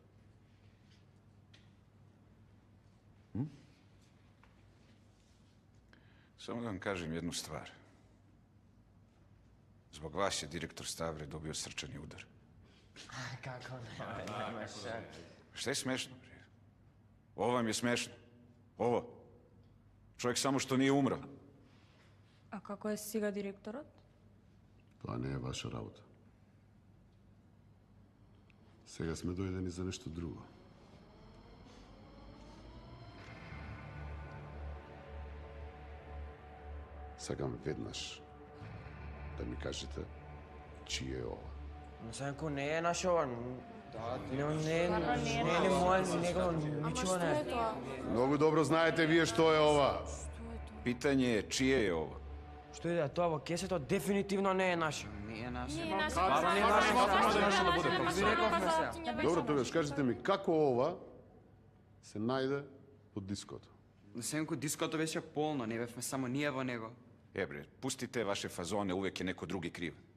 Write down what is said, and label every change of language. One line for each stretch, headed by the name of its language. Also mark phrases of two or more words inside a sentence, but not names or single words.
Serbian: Само да вам кажем jednu stvar. Zbog vas je direktor Stavre dobio srčani udar. Kako nema šta. Šta je smešno? Ovo vam je smešno. Ovo. Čovjek samo što nije umro.
Macedonian: А како е сега директорот? Тоа не е ваша работа. Сега сме дојдени за нешто друго. Сакам веднаш да ми кажете чие е ова. Но Санко не е наш ова. Не е мој, него ничего не е. Многу добро знаете вие што е ова.
Serbian: Pitanje je čije je ovo.
Macedonian: Што и да е тоа во кесето дефинитивно не е наше. Не е наше. Не е наше. Стварно не е наше. Ви рековме се. Добро, тогаш кажете ми како ова се најде под диското? Сенко, диското беше полно, не бевме само ние во него.
Serbian: Бре, пустите ваше фазоне, увек е неко други крив.